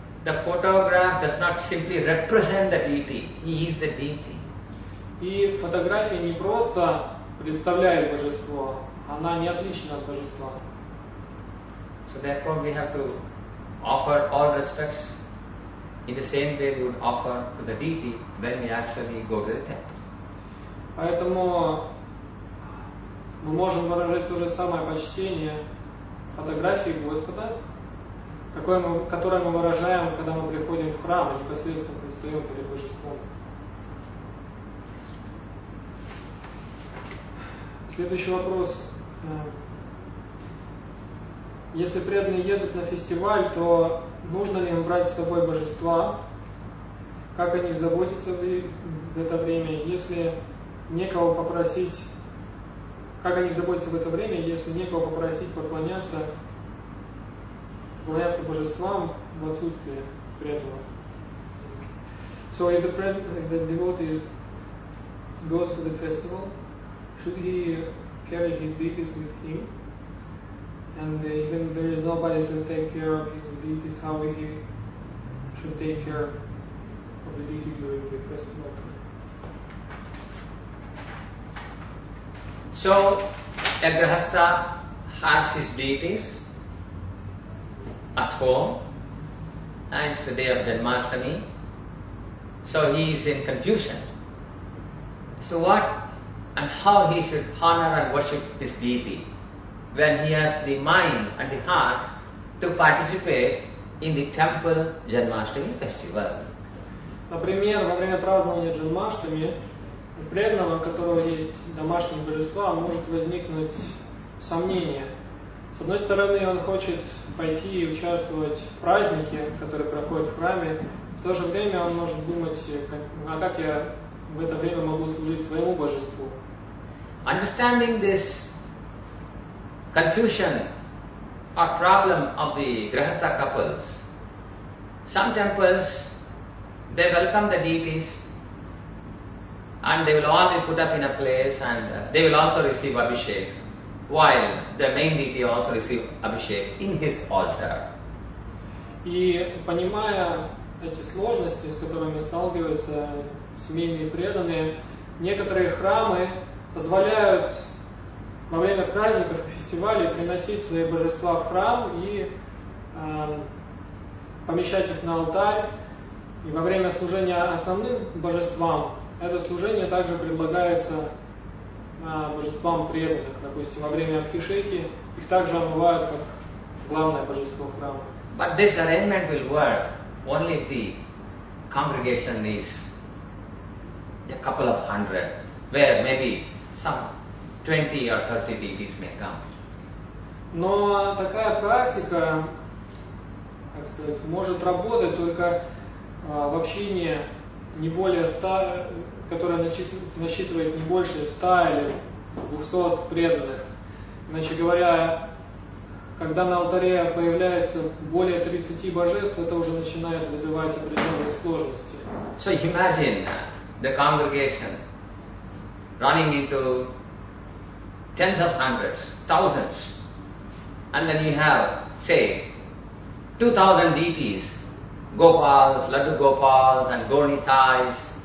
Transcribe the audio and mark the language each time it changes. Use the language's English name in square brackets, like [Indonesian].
[English] The photograph does not simply represent the deity, he is the deity. [Russian] И фотография не просто представляет божество, она не отлична от божества. [English] So therefore we have to offer all respects in the same way we would offer to the deity when we actually go to the temple. [Russian] Поэтому мы можем выражать то же самое почтение фотографии Господа, которое мы выражаем, когда мы приходим в храм и непосредственно предстаем перед божеством. Следующий вопрос. Если преданные едут на фестиваль, то нужно ли им брать с собой божества? Как о них заботиться в это время? Если некого попросить, как о них заботиться в это время, если некого попросить поклоняться божествам в отсутствие преданного? [English] So if the devotee goes to the festival, should he carry his deities with him? And even if there is nobody to take care of his deities, how he should take care of the deity during the festival? So, a grahastha has his deities at home, and it's the day of Janmashtami, so he is in confusion. So what and how he should honor and worship his deity when he has the mind and the heart to participate in the temple Janmashtami festival. [Russian] Например, во время празднования Джанмаштами у преданного, у которого есть домашние божества, может возникнуть сомнение. С одной стороны, он хочет пойти и участвовать в празднике, который проходит в храме, в то же время он может думать, а как я в это время могу служить своему божеству. [English] Understanding this confusion or problem of the grahastha couples, some temples, they welcome the deities and they will all be put up in a place and they will also receive abhishek, while the main deity also receive abhishek in his altar. [Russian] И понимая эти сложности, с которыми сталкиваются семейные преданные, некоторые храмы позволяют во время праздников и фестивалей приносить свои божества в храм и помещать их на алтарь. И во время служения основным божествам это служение также предлагается божествам преданных. Допустим, во время абхишеки их также омывают как главное божество храма. [English] But this arrangement will work only if the congregation is a couple of hundred, where maybe some 20 or 30 deities may come. [Russian] Но такая практика, как сказать, может работать только в общине не более 100, которое насчитывает не больше 100 или 200 преданных. Иначе говоря, когда на алтаре появляется более 30 божеств, это уже начинает вызывать определенные сложности. [English] So imagine the congregation running into tens of hundreds, thousands, and then you have, say, 2,000 deities, Gopals, Laddu Gopals and Gaurnitais.